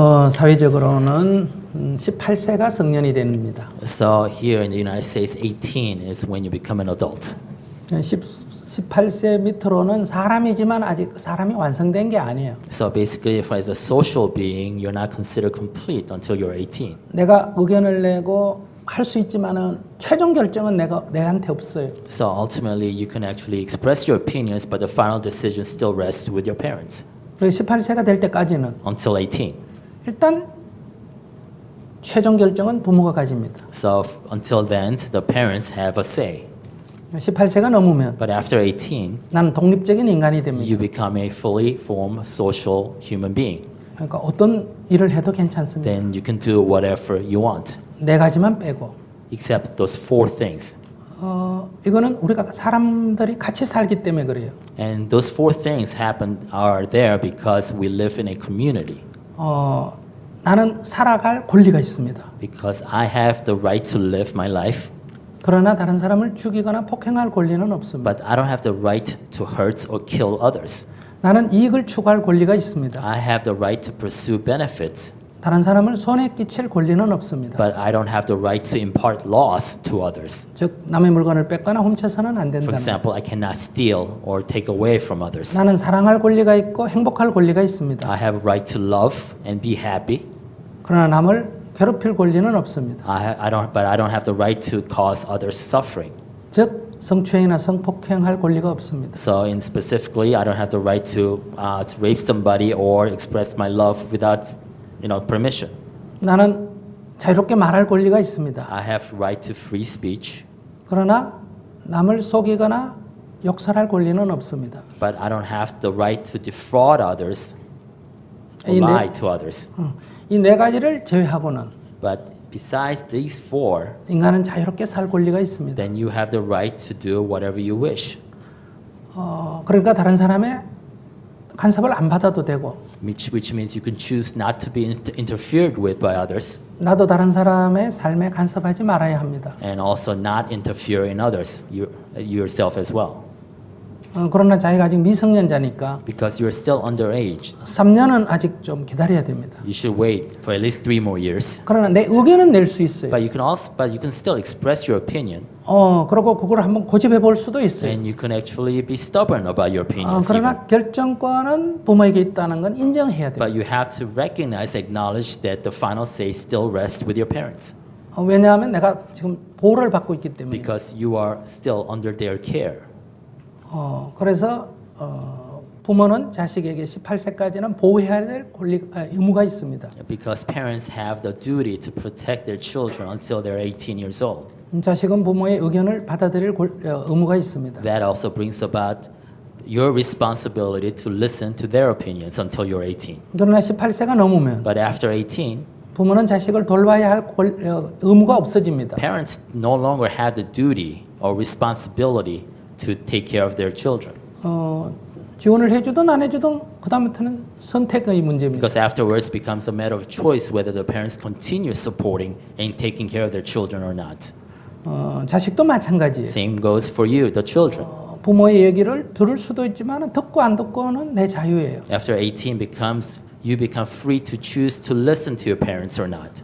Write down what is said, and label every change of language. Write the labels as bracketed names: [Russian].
[Korean] 사회적으로는 18세가 성년이 됩니다. [English] So here in the United States, 18 is when you become an adult. [Korean] 18세 밑으로는 사람이지만 아직 사람이 완성된 게 아니에요. [English] So basically, if as a social being, you're not considered complete until you're 18. [Korean] 내가 의견을 내고 할 수 있지만은 최종 결정은 내한테 없어요. [English] So ultimately, you can actually express your opinions, but the final decision still rests with your parents. [Korean] 18세가 될 때까지는 [English] Until 18. [Korean] 일단 최종 결정은 부모가 가집니다. [English] So until then, the parents have a say. [Korean] 18세가 넘으면 [English] But after 18, [Korean] 나는 독립적인 인간이 [English] you [Korean] 됩니다. [English] become a fully formed social human being. [Korean] 그러니까 어떤 일을 해도 괜찮습니다. [English] Then you can do whatever you want, [Korean] 네 가지만 빼고. [English] except those four things. [Korean] 이거는 우리가 사람들이 같이 살기 때문에 그래요. [English] And those four things are there because we live in a community. [Korean] 나는 살아갈 권리가 있습니다. [English] Because I have the right to live my life, [Korean] 그러나 다른 사람을 죽이거나 폭행할 권리는 없습니다. [English] but I don't have the right to hurt or kill others. [Korean] 나는 이익을 추구할 권리가 있습니다. [English] I have the right to pursue benefits, [Korean] 다른 사람을 손에 끼칠 권리는 없습니다. [English] but I don't have the right to impart loss to others. [Korean] 즉 남의 물건을 뺏거나 훔쳐서는 안 [English] For [Korean] 된다. [English] example, I cannot steal or take away from others. [Korean] 나는 사랑할 권리가 있고 행복할 권리가 있습니다. [English] I have a right to love and be happy. [Korean] 그러나 남을 괴롭힐 권리는 없습니다. [English] But I don't have the right to cause others suffering. [Korean] 즉 성추행이나 성폭행할 권리가 없습니다. [English] So, in specifically, I don't have the right to rape somebody or express my love without, permission. [Korean] 나는 자유롭게 말할 권리가 있습니다. [English] I have right to free speech, [Korean] 그러나 남을 속이거나 욕설할 권리는 없습니다. [English] but I don't have the right to defraud others or lie to others. [Korean] 이 네 가지를 제외하고는 [English] But besides these four, [Korean] 인간은 자유롭게 살 권리가 있습니다. [English] then you have the right to do whatever you wish. [Korean] 그러니까 다른 사람의 간섭을 안 받아도 되고 [English] Which means you can choose not to be interfered with by others, [Korean] 나도 다른 사람의 삶에 간섭하지 말아야 합니다. [English] and also not interfere in others, yourself as well. [Korean] 그러나 자기가 아직 미성년자니까 [English] Because you're still underage, [Korean] 3년은 아직 좀 기다려야 됩니다. [English] you should wait for at least 3 more years. [Korean] 그러나 내 의견은 낼 수 있어요. [English] But you can still express your opinion, [Korean] 그리고 그걸 한번 고집해 볼 수도 있어요. [English] and you can actually be stubborn about your opinions. even. [Korean] 그러나 결정권은 부모에게 있다는 건 인정해야 돼요. [English] But you have to recognize, acknowledge that the final say still rests with your parents, [Korean] 왜냐하면 내가 지금 보호를 받고 있기 때문에. [English] because you are still under their care. [Korean] 그래서 부모는 자식에게 18세까지는 보호해야 될 의무가 있습니다. [English] Because parents have the duty to protect their children until they're 18 years old. [Korean] 자식은 부모의 의견을 받아들일 의무가 있습니다. [English] That also brings about your responsibility to listen to their opinions until you're 18. [Korean] 그러나 18세가 넘으면 [English] But after 18, [Korean] 부모는 자식을 돌봐야 할 의무가 없어집니다. [English] parents no longer have the duty or responsibility to take care of their children. [Korean] 지원을 해주든 안 해주든 그 다음부터는 선택의 문제입니다. [English] Because afterwards becomes a matter of choice whether the parents continue supporting and taking care of their children or not. [Korean] 자식도 마찬가지예요. [English] Same goes for you, the children. [Korean] 부모의 얘기를 들을 수도 있지만 듣고 안 듣고는 내 자유예요. [English] After 18 you become free to choose to listen to your parents or not.